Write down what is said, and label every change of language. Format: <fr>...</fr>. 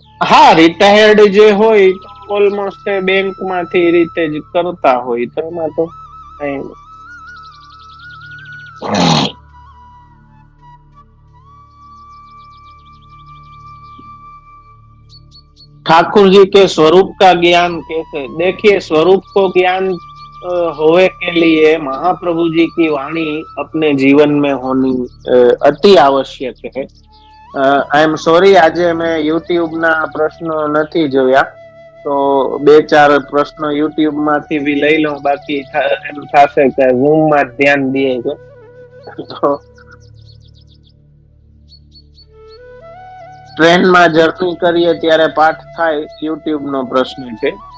<gu>હા, રિટાયર્ડ જે હોય ઓલમોસ્ટ બેંક માંથી રીતે જ કરતા હોય તો એમાં તો કઈ</gu> <hi>ठाकुर जी के स्वरूप का ज्ञान कैसे? देखिए, स्वरूप को ज्ञान होवे के लिए महाप्रभु जी की वाणी अपने जीवन में होनी अति आवश्यक है.</hi> <en>I am sorry,</en> <gu>આજે મેં યુટ્યુબ ના પ્રશ્નો નથી જોયા, તો બે ચાર પ્રશ્નો યુટ્યુબ માંથી બી લઈ લઉં, બાકી એમ થશે કે ઝૂમ માં ધ્યાન દે છે. તો ટ્રેનમાં જર્ની કરીએ ત્યારે પાઠ થાય, યુટ્યુબ નો પ્રશ્ન છે.</gu>